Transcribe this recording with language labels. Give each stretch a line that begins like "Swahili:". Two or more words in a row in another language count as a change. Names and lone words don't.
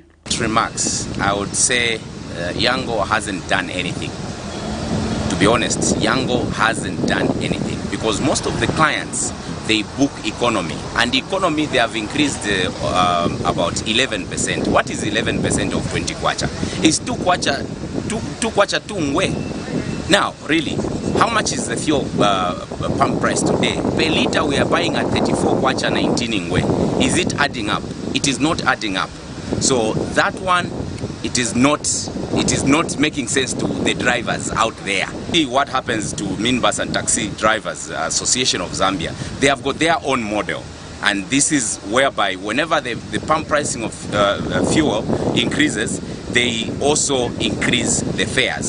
English: Remarks, I would say Yango hasn't done anything. To be honest, Yango hasn't done anything because most of the clients, they book economy, and economy they have increased about 11%. What is 11% of 20 kwacha? It's 2 kwacha, 2 kwacha 2 ngwe. Now, really, how much is the fuel pump price today? Per liter we are buying at 34 kwacha 19 ngwe. Is it adding up? It is not adding up. So that one, it is not making sense to the drivers out there. See what happens to Minibus and Taxi Drivers Association of Zambia. They have got their own model, and this is whereby whenever the pump pricing of fuel increases, they also increase the fares.